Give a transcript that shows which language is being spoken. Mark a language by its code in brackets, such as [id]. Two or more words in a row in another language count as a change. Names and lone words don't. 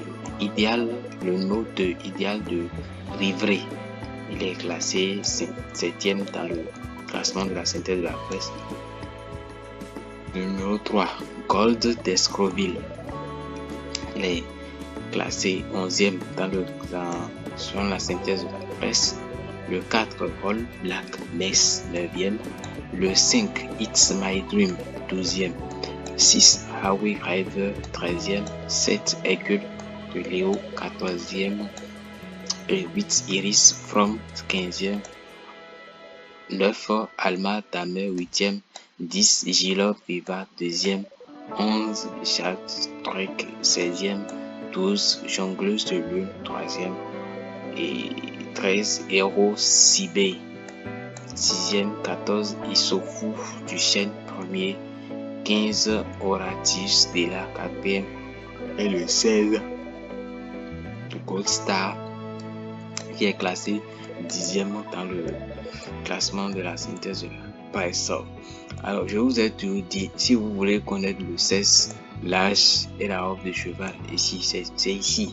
[fr] Idéal, le note idéal de Rivray, il est classé 7e dans le classement de la synthèse de la presse. Le numéro 3, Gold d'Escroville, il est classé 11e selon la synthèse de la presse. Le 4, All Black Mess, 9e. Le 5, It's My Dream, 12e. 6, Hawaii River, 13e. 7, Hercule de Léo, 14e. Et 8, Iris From, 15e. 9, Alma Damer, 8e. 10, Gila Viva, 2e. 11, Jacques Trek, 16e. 12, Jongleuse de Lune, 3e. Et 13, Hero Sibé, 6e. 14, Issoufou du Chêne, 1er. 15, Horatis de la 4e. Et le 16, Gold Star, qui est classé 10e dans le classement de la synthèse de la presse. Alors, je vous ai toujours dit, si vous voulez connaître le 16, l'âge et la robe de cheval, ici, c'est ici.